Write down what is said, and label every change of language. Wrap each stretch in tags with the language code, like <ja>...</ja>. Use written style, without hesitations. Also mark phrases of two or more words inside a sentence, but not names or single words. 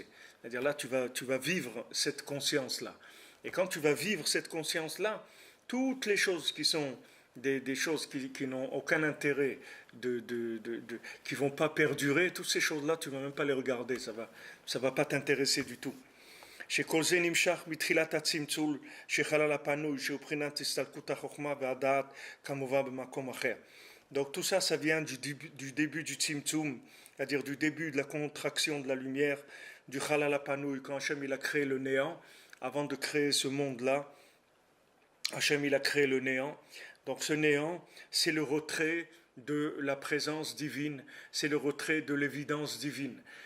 <fr>C'est-à-dire là tu vas vivre cette conscience-là. Et quand tu vas vivre cette conscience-là, toutes les choses qui sont des choses qui n'ont aucun intérêt, qui ne vont pas perdurer, toutes ces choses-là, tu ne vas même pas les regarder, ça va pas t'intéresser du tout.</fr> <he>שכל זה נמשך מתחילת הצמצול שחלל הפנוי שהוא בחינת הסתלקות החוכמה והדעת כמובן במקום אחר.</he> <fr>Donc tout ça, ça vient du début du tzimtzum, c'est-à-dire du début de la contraction de la lumière, du</fr> <he>Chalal HaPanouï,</he> <fr>quand Hachem il a créé le néant, avant de créer ce monde-là, Hachem il a créé le néant. Donc ce néant, c'est le retrait de la présence divine, c'est le retrait de l'évidence divine.</fr>